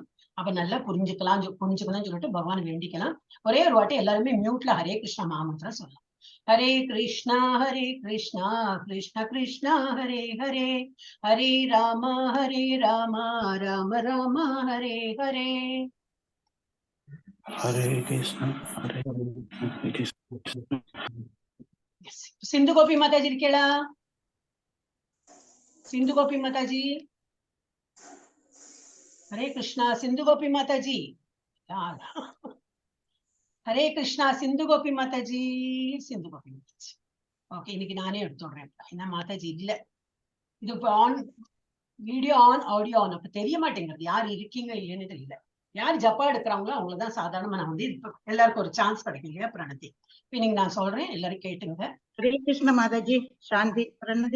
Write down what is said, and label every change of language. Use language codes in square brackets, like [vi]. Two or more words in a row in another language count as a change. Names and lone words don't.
[ta] அப்ப நல்லா புரிஞ்சுக்கணும்னு சொல்லிட்டு பகவான் வேண்டிக்கலாம். ஒரே ஒரு வாட்டி எல்லாருமே மியூட்ல ஹரே கிருஷ்ணா மகாமந்திரம் சொல்லலாம். [sa] हरे कृष्णा कृष्ण कृष्णा हरे हरे, हरे रामा राम राम हरे हरे. हरे कृष्ण [hi] सिंधु गोपी माता जी केला. सिंधु गोपी माता जी [sa] हरे कृष्णा. [hi] सिंधु गोपी माता जी [sa] हरे कृष्णा. [hi] सिंधु गोपी माता जी सिंधु गोपी माता जी. [ta] ஓகே, இன்னைக்கு நானே எடுத்துடுறேன். ஏன்னா மாதாஜி இல்ல. இது இப்போ [en] on video on audio on. [ta] அப்ப தெரிய மாட்டேங்கிறது யார் இருக்கீங்க இல்லைன்னு தெரியல. யார் ஜப்பா எடுக்கிறாங்களோ அவங்களதான் சாதாரணமா நான் இப்ப எல்லாருக்கும் ஒரு சான்ஸ் கிடைக்கும் இல்லையா பிரணதி. இப்ப நீங்க நான் சொல்றேன், எல்லாரும் கேட்டுங்க. ஹரே கிருஷ்ண மாதாஜி. சாந்தி பிரணதி.